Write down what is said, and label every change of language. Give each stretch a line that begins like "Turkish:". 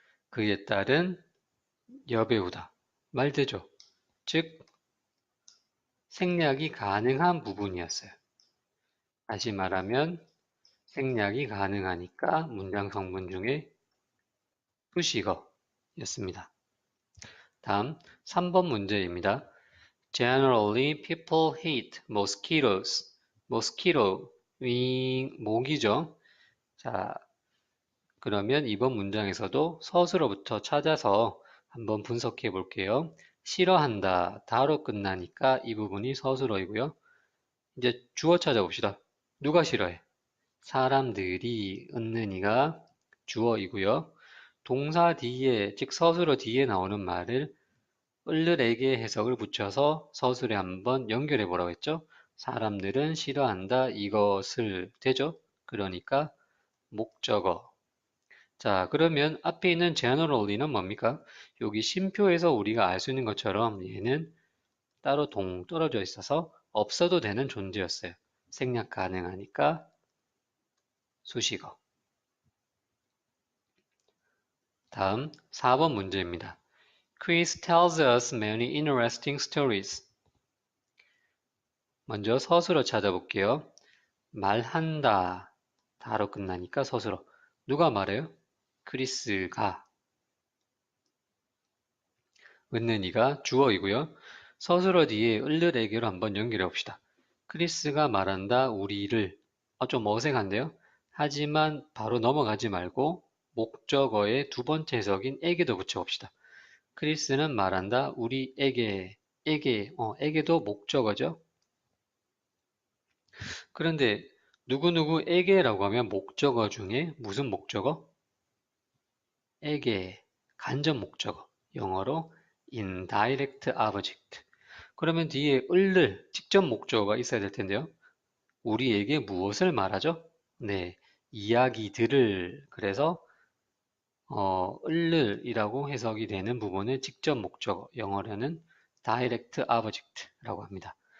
Korean: 그의 딸은 여배우다. 말되죠? 즉, 생략이 가능한 부분이었어요. 다시 말하면 생략이 가능하니까 문장 성분 중에 수식어였습니다. 다음 3번 문제입니다.
English: Generally, people hate mosquitoes.
Korean: mosquito, 모기죠. 자, 그러면 이번 문장에서도 서술어부터 찾아서 한번 분석해 볼게요. 싫어한다, 다로 끝나니까 이 부분이 서술어이고요. 이제 주어 찾아봅시다. 누가 싫어해? 사람들이, 은는이가 주어이고요. 동사 뒤에, 즉 서술어 뒤에 나오는 말을 을르에게 해석을 붙여서 서술에 한번 연결해 보라고 했죠. 사람들은 싫어한다 이것을 되죠. 그러니까 목적어. 자, 그러면 앞에 있는 generally는 뭡니까? 여기 쉼표에서 우리가 알 수 있는 것처럼 얘는 따로 동떨어져 있어서 없어도 되는 존재였어요. 생략 가능하니까 수식어. 다음 4번 문제입니다.
English: Chris tells us many interesting stories.
Korean: 먼저 서술어 찾아볼게요. 말한다. 다로 끝나니까 서술어. 누가 말해요? 크리스가. 은는이가 주어이고요. 서술어 뒤에 을르에게로 한번 연결해 봅시다. 크리스가 말한다 우리를. 좀 어색한데요? 하지만 바로 넘어가지 말고 목적어의 두 번째 해석인 에게도 붙여봅시다. 크리스는 말한다 우리에게. 에게도 목적어죠. 그런데 누구누구에게라고 하면 목적어 중에 무슨 목적어? 에게, 간접 목적어. 영어로 indirect object. 그러면 뒤에 을를 직접 목적어가 있어야 될 텐데요. 우리에게 무엇을 말하죠? 네, 이야기들을. 그래서 을이라고 해석이 되는 부분을 직접 목적어, 영어로는 direct object라고 합니다.